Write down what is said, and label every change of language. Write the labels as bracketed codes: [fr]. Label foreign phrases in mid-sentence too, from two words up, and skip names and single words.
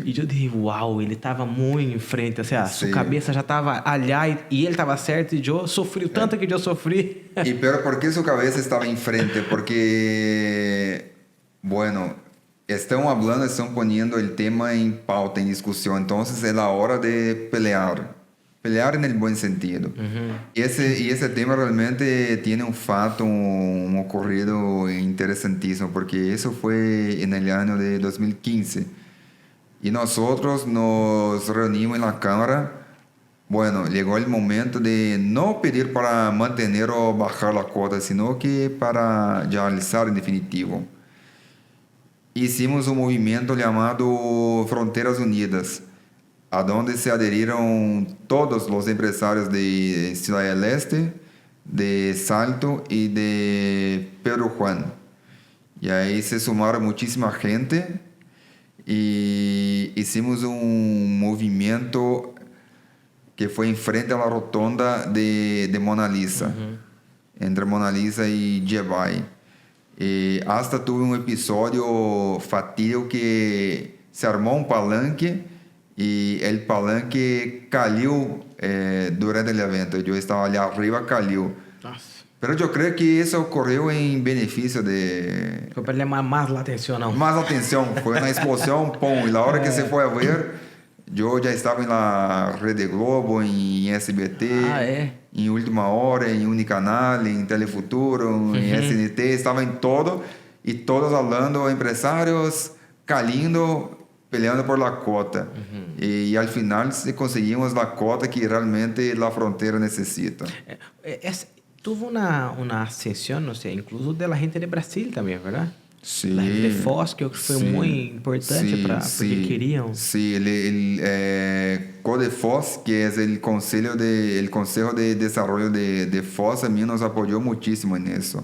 [pt] E eu disse, uau, ele estava muito em frente. Assim, sua cabeça já estava allá e ele estava certo e eu sofri o tanto que eu sofri. E pero por que sua cabeça estava em frente? Porque, bueno, estão poniendo o tema em pauta, em discussão. Então, é a hora de pelear. Pelear no bom sentido. E esse tema realmente tem um fato, um ocorrido interessantíssimo, porque isso foi no ano de 2015. E nós nos reunimos na Câmara. Bueno, chegou o momento de não pedir para manter ou baixar a cota, [es] sino que [pt] para realizar em definitivo. Hicimos um movimento chamado Fronteiras Unidas, aonde se aderiram todos os empresários de Ciudad del Este, de Salto e de Pedro Juan. E aí se sumaram muitíssima gente e hicimos um movimento que foi em frente à rotonda de Mona Lisa, entre Mona Lisa e Jebai. E [es] hasta tuve [pt] um episódio fatídico que se armou um palanque e o palanque caiu durante o evento. Eu estava ali arriba, caiu. Nossa. Mas eu creio que isso ocorreu em benefício de... Foi para ele mais atenção, não. Mais atenção. Foi uma explosão, pum. E na hora que se foi a ver, eu já estava na Rede Globo, em SBT, em Última Hora, em Unicanal, em Telefuturo, em SNT. Estava em todo. E todos falando, empresários, calindo, [es] peleando por la cota. [pt] E ao final se conseguimos a cota que realmente a fronteira necessita. Tuvo uma ascensão, não sei, incluso da gente de Brasil também, verdade? Sim. A gente de Foz, que foi muito importante porque queriam. Sim, el CODEFOS, que é o Conselho de Desarrollo de Foz, também nos apoiou muitíssimo nisso.